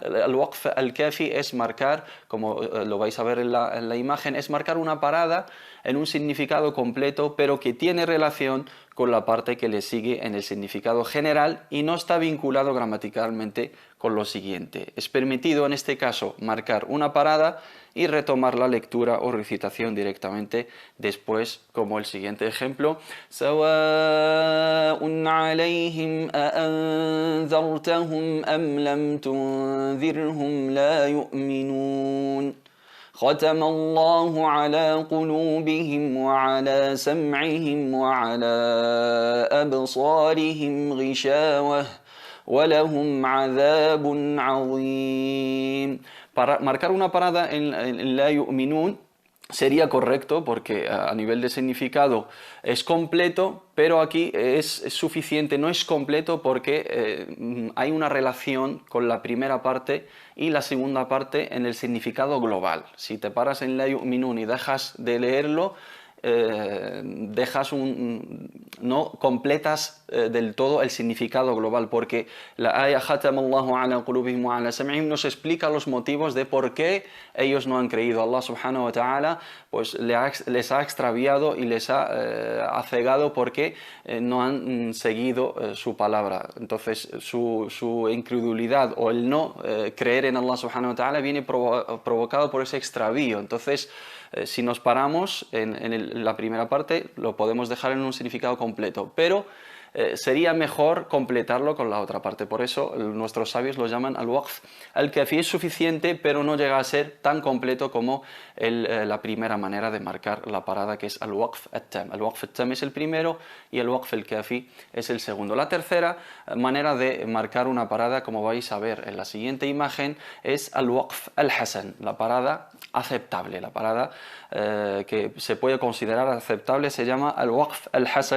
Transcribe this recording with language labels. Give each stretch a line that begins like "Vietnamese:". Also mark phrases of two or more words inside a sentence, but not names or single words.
Arabic: الوقف الكافي
Spanish: es marcar, como lo vais a ver en la imagen, es marcar una parada en un significado completo, pero que tiene relación con la parte que le sigue en el significado general y no está vinculado gramaticalmente con lo siguiente. Es permitido en este caso marcar una parada y retomar la lectura o recitación directamente después, como el siguiente ejemplo:
Arabic: سواء عليهم أأنذرتهم أم لم تنذرهم لا يؤمنون ختم الله على قلوبهم وعلى سمعهم وعلى أبصارهم غشاوة ولهم عذاب عظيم.
Spanish: Para marcar una parada en la yu'minun sería correcto porque a nivel de significado es completo, pero aquí es suficiente, no es completo porque hay una relación con la primera parte y la segunda parte en el significado global. Si te paras en la yu'minun y dejas de leerlo, no completas del todo el significado global, porque la aya
Arabic: ختم الله على قلوبهم وعلى سمعهم
Spanish: nos explica los motivos de por qué ellos no han creído.
Arabic: الله سبحانه وتعالى
Spanish: pues les ha extraviado y les ha cegado porque no han seguido su palabra. Entonces su incredulidad o el no creer en
Arabic: الله سبحانه وتعالى
Spanish: viene provocado por ese extravío. Entonces si nos paramos en la primera parte, lo podemos dejar en un significado completo, pero sería mejor completarlo con la otra parte. Por eso nuestros sabios lo llaman
Arabic: الوقف الكافي.
Spanish: Es suficiente, pero no llega a ser tan completo como la primera manera de marcar la parada, que es
Arabic: الوقف التام. الوقف التام
Spanish: es el primero y el
Arabic: وقف الكافي
Spanish: es el segundo. La tercera manera de marcar una parada, como vais a ver en la siguiente imagen, es
Arabic: الوقف الحسن,
Spanish: la parada aceptable. La parada que se puede considerar aceptable se llama
Arabic: الوقف الحسن.